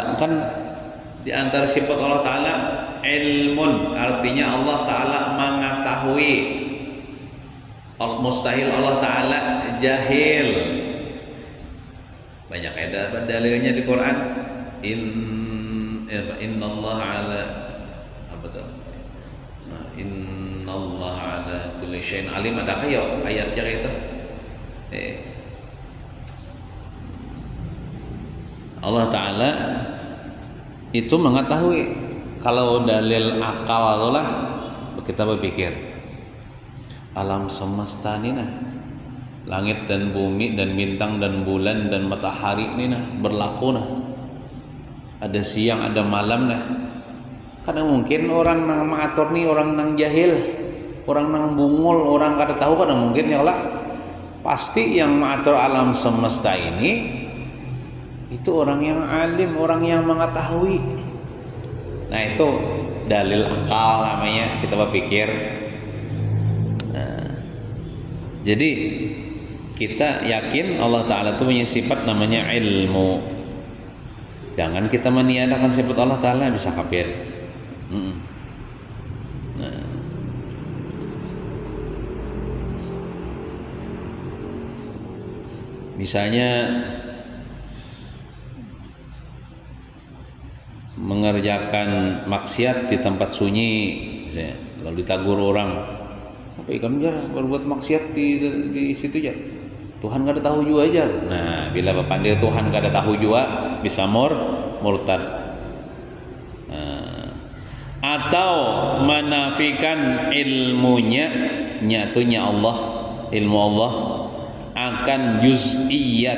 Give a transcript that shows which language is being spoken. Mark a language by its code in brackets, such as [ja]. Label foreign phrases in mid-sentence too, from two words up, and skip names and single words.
[id] Kan di antara sifat Allah Ta'ala ilmun, artinya Allah Ta'ala mengetahui. Mustahil Allah Ta'ala jahil. Banyak ada dalilnya di Quran. [ar] Innallaha ala [bjn] apa tuh? [ar] Innallaha ala kulli syai'in alim. [id] Adakah ya ayatnya kayak itu? Allah Ta'ala itu mengetahui. Kalau dalil akal itulah kita berpikir alam semesta ini nah, langit dan bumi dan bintang dan bulan dan matahari ini nah berlaku nah, ada siang ada malam nah. [bjn] Kadang mungkin orang nang mengatur nih orang nang jahil, orang nang bungul, orang kada tahu, kadang mungkin [ar] ya Allah. [id] Pasti yang mengatur alam semesta ini itu orang yang alim, orang yang mengetahui. Nah, itu dalil akal namanya, kita berpikir. Nah, jadi kita yakin Allah Ta'ala itu punya sifat namanya ilmu. Jangan kita meniadakan sifat Allah Ta'ala, bisa kafir. Nah, misalnya mengerjakan maksiat di tempat sunyi, [bjn] misalnya, lalu ditagur orang, apa ikan aja berbuat maksiat di situ aja, Tuhan kada tahu juga aja. Nah, bila berpandai Tuhan kada tahu juga, bisa murtad. [id] Atau menafikan ilmunya, nyatunya Allah, ilmu Allah akan juz'iyat.